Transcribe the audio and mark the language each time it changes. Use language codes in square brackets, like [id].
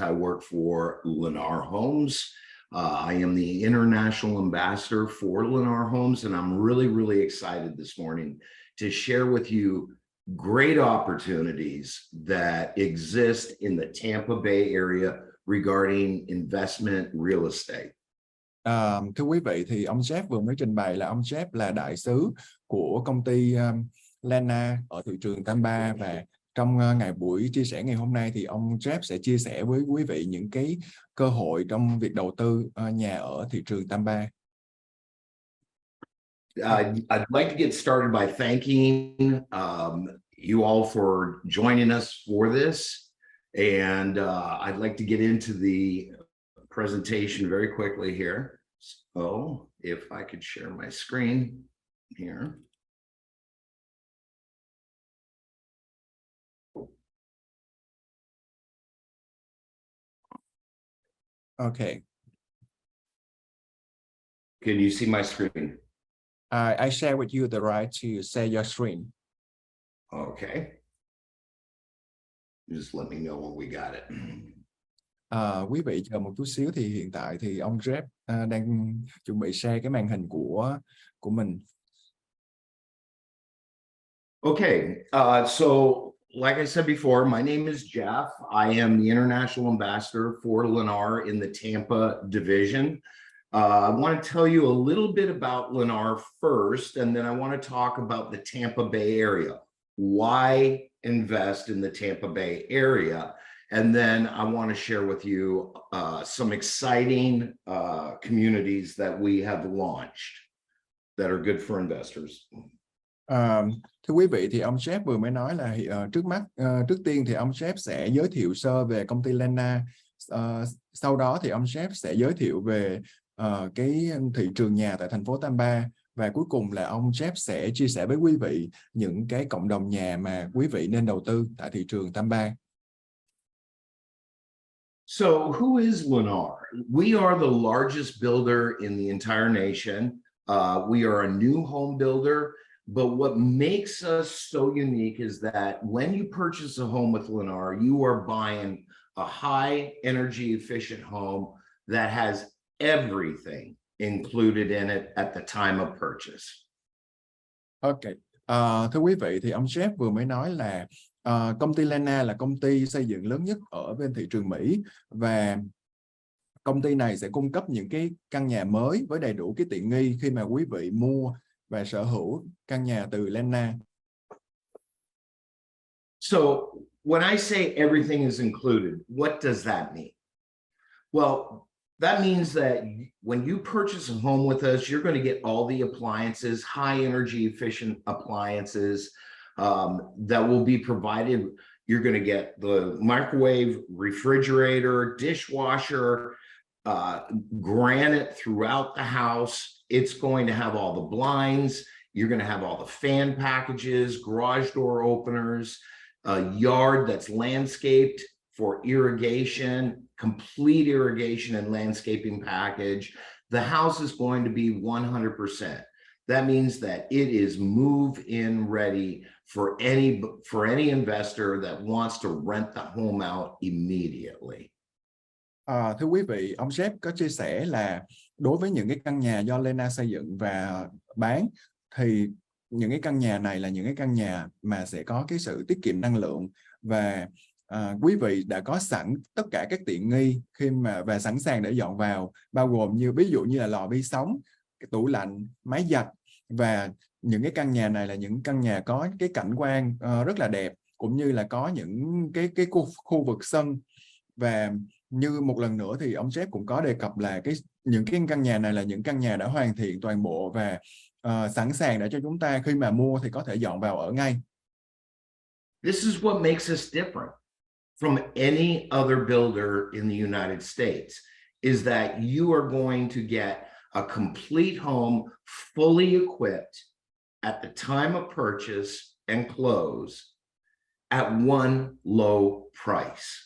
[en] I work for Lennar Homes. I am the international ambassador for Lennar Homes, and I'm really excited this morning to share with you great opportunities that exist in the Tampa Bay area regarding investment real estate. [vi] Thưa quý vị, thì ông Jeff vừa mới trình bày là ông Jeff là đại sứ của công ty Lennar ở thị trường Tampa, và trong buổi chia sẻ ngày hôm nay thì ông Jeff sẽ chia sẻ với quý vị những cái cơ hội trong việc đầu tư nhà ở thị trường Tampa. [en] I'd like to get started by thanking you all for joining us for this, and I'd like to get into the presentation very quickly here. So if I could share my screen here. Okay. Can you see my screen? I share with you the right to share your screen. Okay. Just let me know when we got it. [vi] Quý vị chờ một chút xíu, thì hiện tại thì ông Jeff đang chuẩn bị share cái màn hình của mình. [en] Okay, so like I said before, my name is Jeff. I am the international ambassador for Lennar in the Tampa division. I want to tell you a little bit about Lennar first, and then I want to talk about the Tampa Bay area. Why invest in the Tampa Bay area? And then I want to share with you some exciting communities that we have launched that are good for investors. [vi] Thưa quý vị, thì ông Jeff vừa mới nói là trước tiên thì ông Jeff sẽ giới thiệu sơ về công ty Lennar. Sau đó thì ông Jeff sẽ giới thiệu về cái thị trường nhà tại thành phố Tampa, Và cuối cùng là ông Jeff sẽ chia sẻ với quý vị những cái cộng đồng nhà mà quý vị nên đầu tư tại thị trường Tampa. [en] So who is Lennar? We are the largest builder in the entire nation. We are a new home builder, but what makes us so unique is that when you purchase a home with Lennar, you are buying a high energy efficient home that has everything included in it at the time of purchase. [vi] Ok, thưa quý vị thì ông Jeff vừa mới nói là công ty Lennar là công ty xây dựng lớn nhất ở bên thị trường Mỹ, và công ty này sẽ cung cấp những cái căn nhà mới với đầy đủ cái tiện nghi khi mà quý vị mua và sở hữu căn nhà từ Lennar. [en] So when I say everything is included, what does that mean? Well, that means that when you purchase a home with us, you're going to get all the appliances, high energy efficient appliances that will be provided. You're going to get the microwave, refrigerator, dishwasher, granite throughout the house. It's going to have all the blinds. You're going to have all the fan packages, garage door openers, a yard that's landscaped for irrigation, complete irrigation and landscaping package. The house is going to be 100%. That means that it is move-in ready for any investor that wants to rent the home out immediately. [vi] Thưa quý vị, ông Jeff có chia sẻ là đối với những cái căn nhà do Lennar xây dựng và bán, thì những cái căn nhà này là những cái căn nhà mà sẽ có cái sự tiết kiệm năng lượng, và quý vị đã có sẵn tất cả các tiện nghi khi mà và sẵn sàng để dọn vào, bao gồm như ví dụ như là lò vi sóng, cái tủ lạnh, máy giặt, và những cái căn nhà này là những căn nhà có cái cảnh quan rất là đẹp, cũng như là có những cái khu vực sân. Và như một lần nữa thì ông Jeff cũng có đề cập là những cái căn nhà này là những căn nhà đã hoàn thiện toàn bộ và sẵn sàng để cho chúng ta khi mà mua thì có thể dọn vào ở ngay. [en] This is what makes us different from any other builder in the United States, is that you are going to get a complete home fully equipped at the time of purchase and close at one low price.